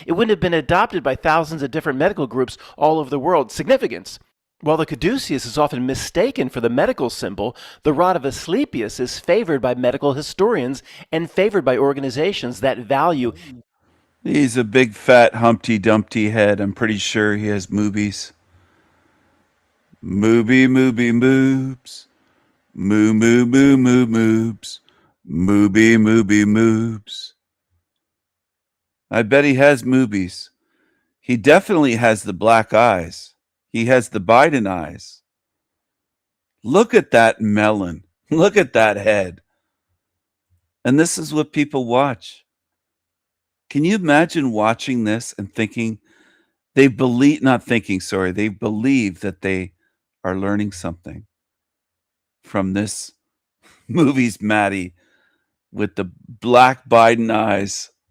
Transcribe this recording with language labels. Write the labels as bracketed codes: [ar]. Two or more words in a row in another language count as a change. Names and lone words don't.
[en] It wouldn't have been adopted by thousands of different medical groups all over the world. Significance. While the caduceus is often mistaken for the medical symbol, the rod of Asclepius is favored by medical historians and favored by organizations that value. He's a big fat Humpty Dumpty head. I'm pretty sure he has moobies. Mooby, mooby, moobs. Moo, moo, moo, moo, moobs. Mooby, mooby, moobs. I bet he has moobies. He definitely has the black eyes. He has the Biden eyes. Look at that melon. Look at that head. And this is what people watch. Can you imagine watching this and thinking, they believe that they are learning something from this movie's Maddie with the black Biden eyes.